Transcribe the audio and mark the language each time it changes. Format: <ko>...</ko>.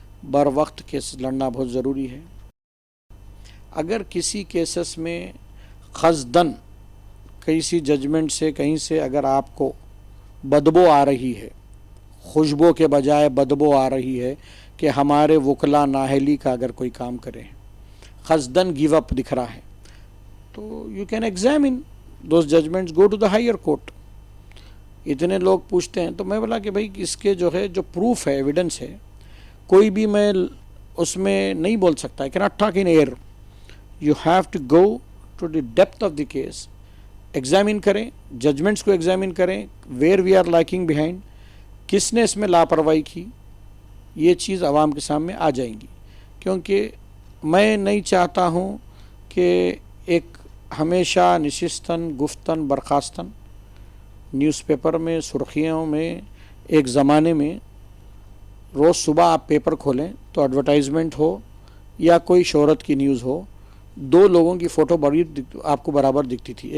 <ur>بر وقت کیس لڑنا بہت ضروری ہے. اگر کسی کیسز میں قصداً کسی ججمنٹ سے کہیں سے اگر آپ کو بدبو آ رہی ہے، خوشبو کے بجائے بدبو آ رہی ہے کہ ہمارے وکلا نااہلی کا اگر کوئی کام کرے، قصداً گیو اپ دکھ رہا ہے، تو</ur> <en>You can examine those judgments, go to the higher court.</en> <ur>اتنے لوگ پوچھتے ہیں تو میں بولا کہ بھائی اس کے جو ہے جو پروف ہے، ایویڈنس ہے، کوئی بھی میں اس میں نہیں بول سکتا.</ur> <en>I cannot talk in air. You have to go to the depth of the case.</en> <ur>Examine کریں، ججمنٹس کو ایگزامن کریں،</ur> <en>where we are lacking behind,</en> <ur>کس نے اس میں لاپرواہی کی، یہ چیز عوام کے سامنے آ جائیں گی. کیونکہ میں نہیں چاہتا ہوں کہ ایک ہمیشہ</ur> <fa>نشستن گفتن برخاستن</fa> <ur>نیوز پیپر میں سرخیوں میں، ایک زمانے میں روز صبح آپ پیپر کھولیں تو ایڈورٹائزمنٹ ہو یا کوئی شہرت کی نیوز ہو، دو لوگوں کی فوٹو بڑی آپ کو برابر دکھتی تھی.</ur>